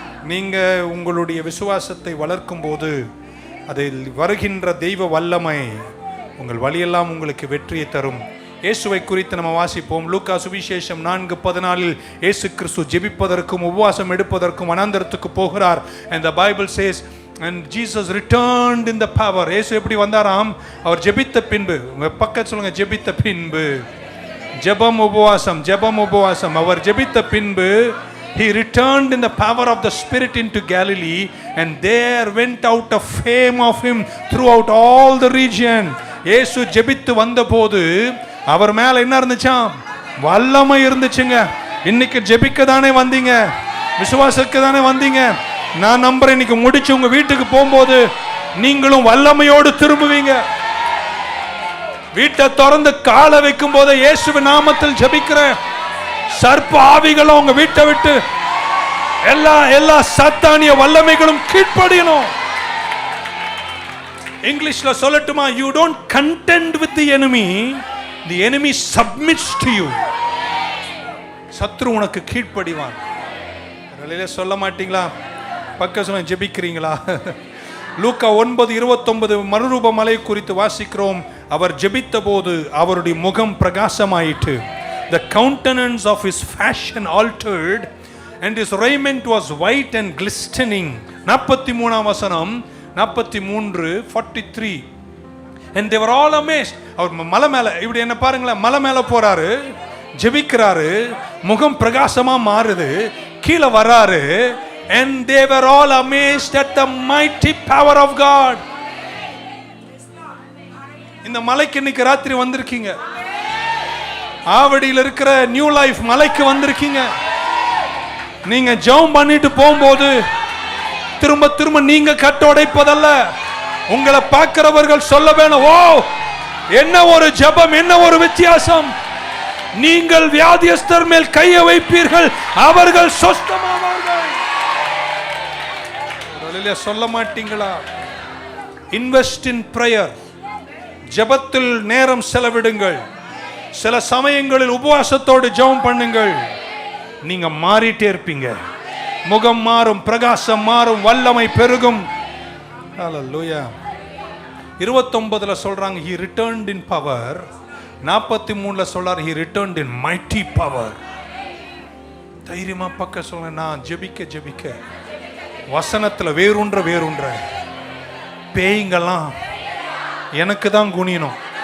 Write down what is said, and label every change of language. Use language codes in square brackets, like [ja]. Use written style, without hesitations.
[ta] நீங்க உங்களுடைய விசுவாசத்தை வளர்க்கும் போது அதில் வருகின்ற தெய்வ வல்லமை உங்கள் வழியெல்லாம் உங்களுக்கு வெற்றியை தரும். இயேசுவை குறித்து நம்ம வாசிப்போம். லூக்கா சுவிசேஷம் 4:14 இயேசு கிறிஸ்து ஜெபிப்பதற்கும் உபவாசம் எடுப்பதற்கும் வனாந்தரத்துக்கு போகிறார். [en] and the bible says and Jesus returned in the power. [ta] இயேசு எப்படி வந்தாராம்? அவர் ஜெபித்த பின்பு, உங்க பக்கத்துல சொல்லுங்க, ஜெபித்த பின்பு. ஜெபம் உபவாசம். அவர் ஜெபித்த பின்பு [en] he returned in the power of the Spirit into Galilee, and there went out a fame of him throughout all the region. [ta] இயேசு ஜெபித்து வந்தபோது அவர் மேல என்ன இருந்துச்சாம்? வல்லமை இருந்துச்சுங்க. இன்னைக்கு ஜெபிக்க தானே வந்தீங்க, விசுவாசத்துக்கு தானே வந்தீங்க. நான் நம்புறேன் இன்னைக்கு முடிச்சு உங்க வீட்டுக்கு போகும்போது நீங்களும் வல்லமையோடு திரும்புவீங்க. வீட்டை திறந்து காலை வைக்கும் போது இயேசுவின் நாமத்தில் ஜெபிக்கிறேன், சர்ப்ப ஆவிகளும் உங்க வீட்டை விட்டு எல்லா சாத்தானிய வல்லமைகளும் கீழ்ப்படியணும். இங்கிலீஷ்ல சொல்லட்டுமா? [en] you don't contend with the enemy, the enemy submits to you. [ta] சத்ரு உனக்கு கீழ்ப்படிவான். சொல்ல மாட்டீங்களா? பக்க சொல்ல ஜெபிக்கிறீங்களா? லூக்கா 9:29 மறுரூப மலை குறித்து வாசிக்கிறோம். அவர் ஜெபித்த போது அவருடைய முகம் பிரகாசமாயிற்று. [en] The countenance of his fashion altered and his raiment was white and glistening. [ta] 43 வசனம், [en] 43:43 and they were all amazed. [ta] அவர் மலை மேல இப்படி என்ன பாருங்களேன், மலை மேல போறாரு, ஜெபிக்கிறாரு, முகம் பிரகாசமா மாறுது, கீழே வராரு. [en] and they were all amazed at the mighty power of God. [ta] இந்த மலைக்கு இன்னைக்கு ராத்திரி வந்திருக்கீங்க. ஆவடியில் இருக்கிற நியூ லைஃப் மலைக்கு வந்திருக்கீங்க. நீங்க ஜெபம் பண்ணிட்டு போகும்போது திரும்ப நீங்க கட்டோடைப்பதல்ல, உங்களை பார்க்கிறவர்கள் சொல்ல வேணும், ஓ என்ன ஒரு ஜெபம், என்ன ஒரு வித்தியாசம். நீங்கள் வியாதியஸ்தர் மேல் கையை வைப்பீர்கள், அவர்கள் சொஸ்தமாவார்கள். சொல்ல மாட்டீங்களா? [en] Invest in prayer. [ta] ஜெபத்தில் நேரம் செலவிடுங்கள். சில சமயங்களில் உபவாசத்தோடு ஜெபம் பண்ணுங்கள். நீங்க மாறிட்டே இருப்பீங்க. முகம் மாறும், பிரகாசம் மாறும், வல்லமை பெருகும். ஹல்லேலூயா. 29 சொல்றாங்க [en] he returned in power. [ta] 43 சொல்றாரு [en] he returned in mighty power. [ta] தைரியமா பக்க சொல்லுங்க, நான் ஜெபிக்க வசனத்துல வேறுன்ற பேய்ங்கெல்லாம் எனக்கு தான் குனியணும்.